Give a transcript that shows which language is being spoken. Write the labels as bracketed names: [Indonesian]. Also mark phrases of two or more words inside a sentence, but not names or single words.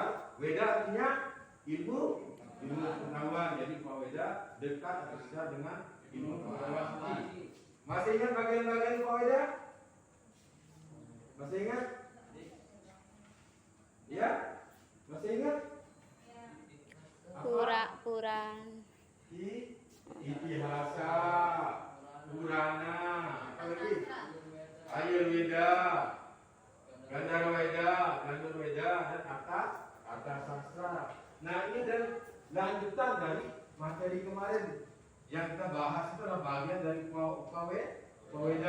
[Indonesian] Weda artinya ilmu pengetahuan. Jadi rupa weda dekat atau sekitar dengan ilmu pengetahuan. Masih ingat bagian-bagian rupa weda? Masih ingat? Ya? Masih ingat? Puran. Itihasa, Purana, apa lagi? Ayurveda, Gandharweda, dan Arta Sastra. Nah, ini dan lanjutan dari materi kemarin yang kita bahas itu adalah bagian dari Upaweda.